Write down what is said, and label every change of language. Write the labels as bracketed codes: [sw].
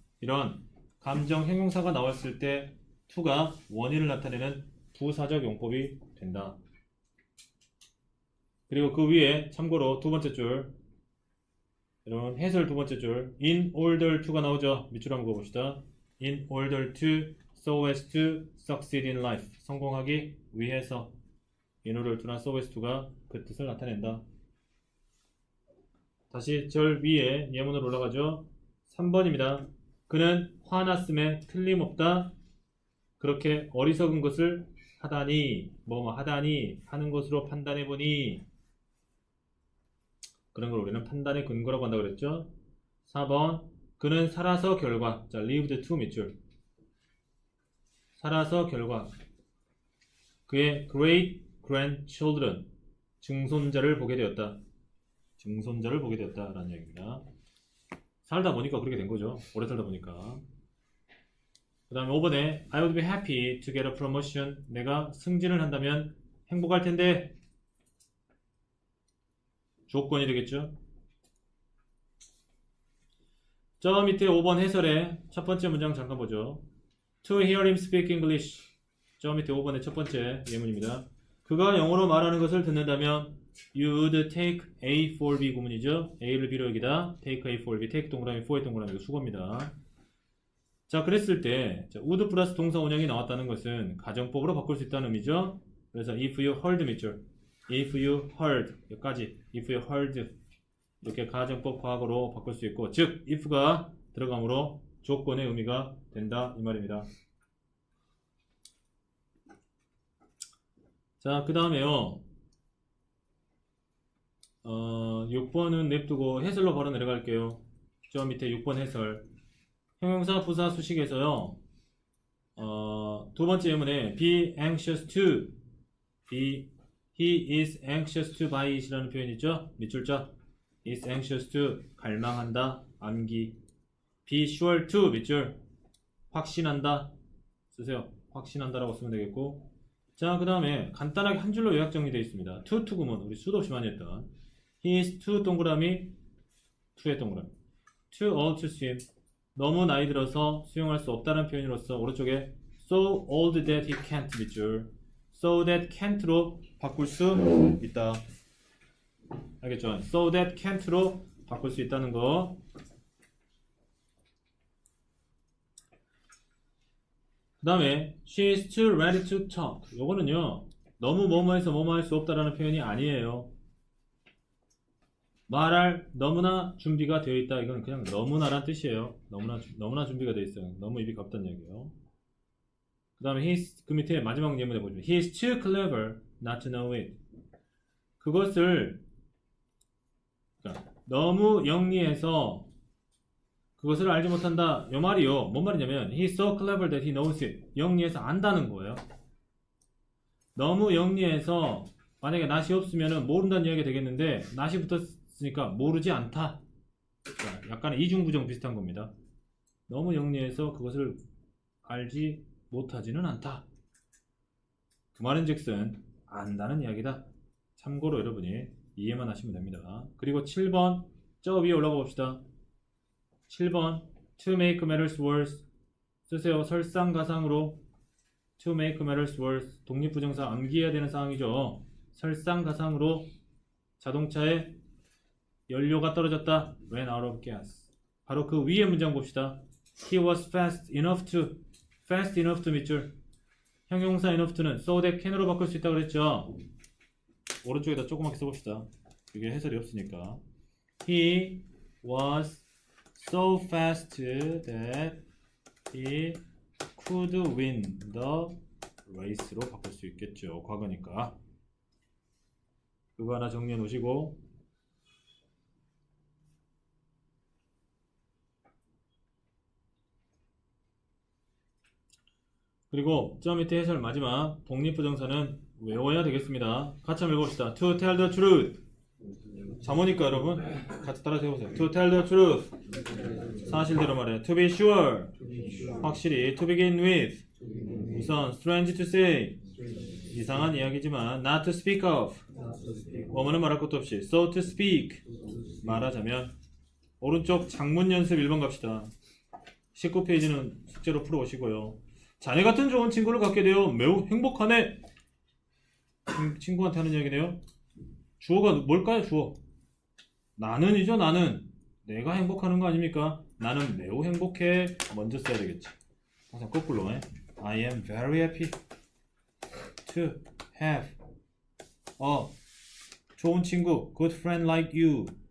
[ko] 이런 감정 형용사가 나왔을 때 to가 원인을 나타내는 부사적 용법이 된다. 그리고 그 위에 참고로 두 번째 줄 여러분 해설 두 번째 줄 in order to가 나오죠. 밑줄 한번 그어봅시다. in order to [en] so as to succeed in life. [ko] 성공하기 위해서. in order to나 so as to가 그 뜻을 나타낸다. 다시 절 위에 예문으로 올라가죠. 3번입니다. 그는 화났음에 틀림없다. 그렇게 어리석은 것을 하다니, 하다니 하는 것으로 판단해보니, 그런 걸 우리는 판단의 근거라고 한다고 그랬죠. 4번 그는 살아서 결과, 자 lived to 밑줄, 살아서 결과 그의 great grandchildren, 증손자를 보게 되었다. 증손자를 보게 되었다라는 얘기입니다. 살다 보니까 그렇게 된 거죠. 오래 살다 보니까. 그 다음에 5번에 [en] I would be happy to get a promotion. [ko] 내가 승진을 한다면 행복할 텐데. 조건이 되겠죠. 저 밑에 5번 해설의 첫 번째 문장 잠깐 보죠. [en] To hear him speak English. [ko] 저 밑에 5번의 첫 번째 예문입니다. 그가 영어로 말하는 것을 듣는다면 [en] You would take A for B [ko] 구문이죠. A를 B로 여기다 take A for B, take 동그라미 for의 동그라미, 이거 수거입니다. 자, 그랬을 때 자, would 플러스 동사 원형이 나왔다는 것은 가정법으로 바꿀 수 있다는 의미죠. 그래서 [en] if you heard [ko] 밑줄, if you heard 여기까지, if you heard 이렇게 가정법 과거로 바꿀 수 있고, 즉 if가 들어가므로 조건의 의미가 된다 이 말입니다. 자, 그 다음에요. 6번은 냅두고 해설로 바로 내려갈게요. 저 밑에 6번 해설. 형용사 부사 수식에서요. 두 번째 예문에 [en] be anxious to, he is anxious to buy it이라는 표현이 있죠. [ko] 밑줄자 is anxious to, 갈망한다, 암기. be sure to, 밑줄, 확신한다 쓰세요. 확신한다라고 쓰면 되겠고. 자, 그 다음에 간단하게 한 줄로 요약 정리되어 있습니다. to 구문, 우리 수도 없이 많이 했던 he is too 동그라미, to의 동그라미, [en] too old to swim, [ko] 너무 나이 들어서 수영할 수 없다는 표현으로서 오른쪽에 [en] so old that he can't [ko] 밑줄, so that can't로 바꿀 수 있다. 알겠죠? so that can't로 바꿀 수 있다는 거. 그 다음에 [en] she is too ready to talk. [ko] 요거는요, 너무 뭐뭐해서 뭐뭐 할 수 없다라는 표현이 아니에요. 말할 너무나 준비가 되어 있다. 이건 그냥 너무나란 뜻이에요. 너무나 준비가 되어 있어요. 너무 입이 갑다는 얘기예요. 그 다음에 그 밑에 마지막 예문에 보시면 [en] he is too clever not to know it. [ko] 그것을 그러니까 너무 영리해서 그것을 알지 못한다. 이 말이요. 뭔 말이냐면 [en] he is so clever that he knows it. [ko] 영리해서 안다는 거예요. 너무 영리해서 만약에 not이 없으면 모른다는 이야기가 되겠는데 not이 붙었으니까 모르지 않다. 그러니까 약간의 이중부정 비슷한 겁니다. 너무 영리해서 그것을 알지 못하지는 않다. 그 말은즉슨 안다는 이야기다. 참고로 여러분이 이해만 하시면 됩니다. 그리고 7번 저 위에 올라가 봅시다. 7번 [en] to make matters worse [ko] 쓰세요. 설상가상으로 [en] to make matters worse, [ko] 독립부정사 암기해야 되는 상황이죠. 설상가상으로 자동차에 연료가 떨어졌다. [en] ran out of gas. [ko] 바로 그 위에 문장 봅시다. [en] He was fast enough to [ko] 밑줄, 형용사 [en] enough to는 so that can으로 [ko] 바꿀 수 있다고 그랬죠. 오른쪽에다 조그맣게 써봅시다. 이게 해설이 없으니까. [en] He was so fast that he could win the race로 [ko] 바꿀 수 있겠죠. 과거니까. 그거 하나 정리해 놓으시고, 그리고 저 밑에 해설 마지막 독립부정사는 외워야 되겠습니다. 같이 한번 읽어봅시다. [en] To tell the truth. [ko] 잠오니까 여러분 같이 따라서 해보세요. [en] To tell the truth. [ko] 사실대로 말해. [en] To be sure. [ko] 확실히. [en] To begin with. [ko] 우선 [en] strange to say. [ko] 이상한 이야기지만 [en] not to speak of. [ko] 뭐뭐는 말할 것도 없이. [en] So to speak. [ko] 말하자면. 오른쪽 장문 연습 1번 갑시다. 19페이지는 숙제로 풀어오시고요. 자네 같은 좋은 친구를 갖게 되어 매우 행복하네. 친구한테 하는 이야기네요. 주어가 뭘까요? 주어. 나는이죠. 나는. 내가 행복하는 거 아닙니까? 나는 매우 행복해. 먼저 써야 되겠지. 항상 거꾸로. [en] I am very happy to have a [ko] 좋은 친구, [en] good friend like you.